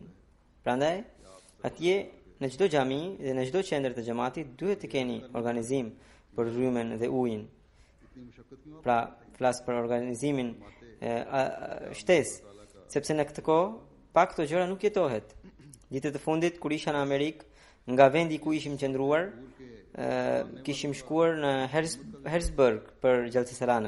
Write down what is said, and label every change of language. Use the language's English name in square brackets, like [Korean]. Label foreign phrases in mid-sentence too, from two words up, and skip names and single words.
[Albanian] Prandaj, atje në çdo xhami dhe në çdo qendër të xhamatit duhet të keni organizim për rrymen dhe ujin. [Hindi] इतनी मुशक्कत क्यों [Albanian] Pra, flas për organizimin shtesë, sepse në këtë kohë pak këto gjëra nuk jetohet. Ditët e fundit kur isha në Amerikë, nga vendi ku ishim qëndruar, kishim shkuar në Harrisburg për gjallësisëranën.